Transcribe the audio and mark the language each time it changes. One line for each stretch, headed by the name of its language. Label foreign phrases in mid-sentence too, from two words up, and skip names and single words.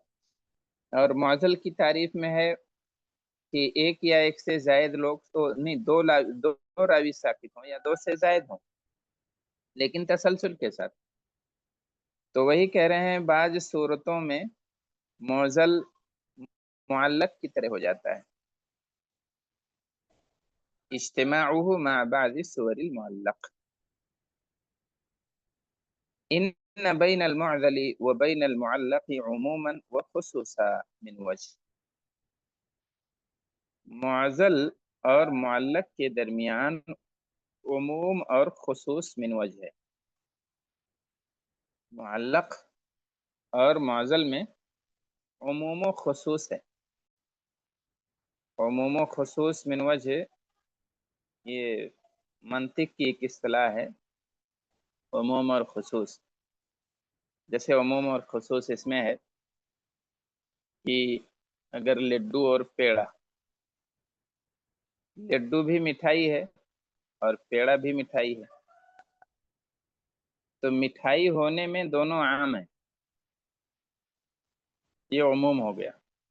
Urdu: اور معضل کی تعریف میں ہے کہ ایک یا ایک سے زائد لوگ تو نہیں، دو راوی ساقط ہوں یا دو سے زائد ہوں، لیکن تسلسل کے ساتھ. تو وہی کہہ رہے ہیں، بعض صورتوں میں معضل معلق کی طرح ہو جاتا ہے,
Arabic: اجتماعه مع بعض صور المعلق. إن بين المعضل وبين المعلق عموما وخصوصا من وجه.
Urdu: معضل اور معلق کے درمیان عموم اور خصوص
Arabic: من وجه
Urdu: ہے. معلق اور معضل میں عموم و خصوص ہے. عموم و خصوص
Arabic: من وجه,
Urdu: یہ منطق کی ایک اصطلاح ہے، عموم اور خصوص. جیسے عموم اور خصوص اس میں ہے کہ اگر لڈو اور پیڑا، لڈو بھی مٹھائی ہے اور پیڑا بھی مٹھائی ہے، تو مٹھائی ہونے میں دونوں عام ہے، یہ عموم ہو گیا.